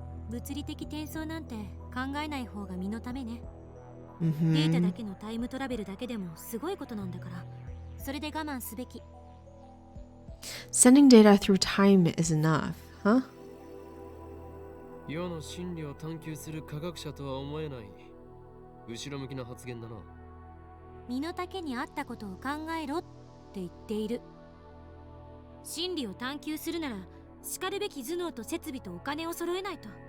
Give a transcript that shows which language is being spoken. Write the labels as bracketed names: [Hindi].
[Japanese] 物理的転送なんて考えない方が身のためね。デ [English] Mm-hmm. [Japanese] ータだけのタイムトラベルだけでもすごいことなんだから、それで我慢すべき。 [English] Sending data through time is enough, huh? [Japanese] 世の真理を探求する科学者とは思えない後ろ向きな発言だな。身の丈に合ったことを考えろって言っている。真理を探求するなら、しかるべき頭脳と設備とお金を揃えないと。